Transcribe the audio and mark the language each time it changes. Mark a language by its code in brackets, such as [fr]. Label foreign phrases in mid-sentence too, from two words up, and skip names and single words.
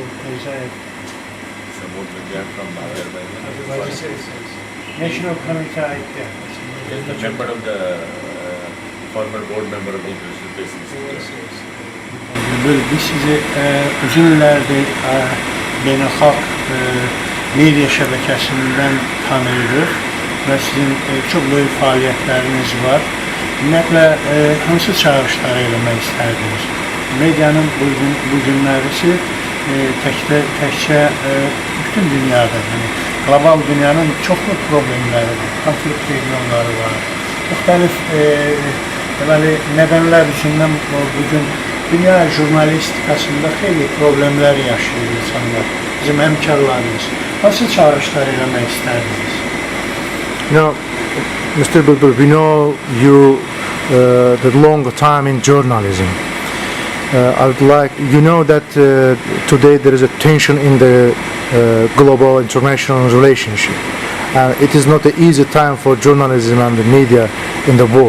[en] from Azerbaijan. National Committee IEPF. Is the member of the former board member of the International Space Institute. [az] Biz sizi uzun illərdir beynəlxalq media şəbəkəsindən tanıyırıq və sizin çox böyük fəaliyyətləriniz var. Ümumiyyətlə, hansı çağırışları eləmək istərdiniz? Medianın bu günlərisi təkcə bütün dünyada, qlobal dünyanın çoxlu problemləri var, konflikt regionları var. Müxtəlif nədənlər üzündən bugün dünya jurnalistikasında xeyli problemlər yaşayır insanlar, bizim həmkarlarımız. Nasıl çağırışlar eləmək istərdiniz? [en] Mr. Bulbul, we know you the long time in journalism. I would like, you know that today there is a tension in the global international relationship. It is not an easy time for journalism and the media in the world.